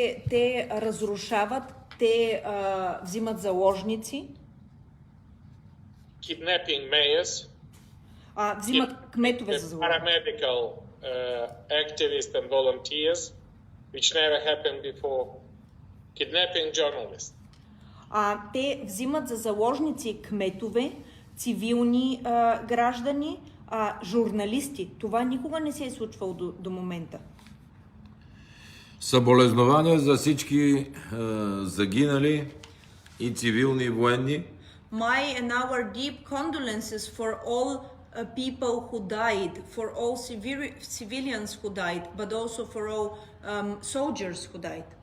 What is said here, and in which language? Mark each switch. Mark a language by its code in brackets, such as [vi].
[bg] Те разрушават, те взимат заложници. [en] Kidnapping mayors. [bg] Взимат кметове за заложници. [en] Paramedical activists and volunteers, which never happened before. Kidnapping journalists. [bg] Те взимат за заложници кметове, цивилни граждани, журналисти. Това никога не се е случвало до момента. Съболезнования за всички загинали и цивилни и военни. [en] My and our deep condolences for all people who died, for all civilians who died, but also for all soldiers who died.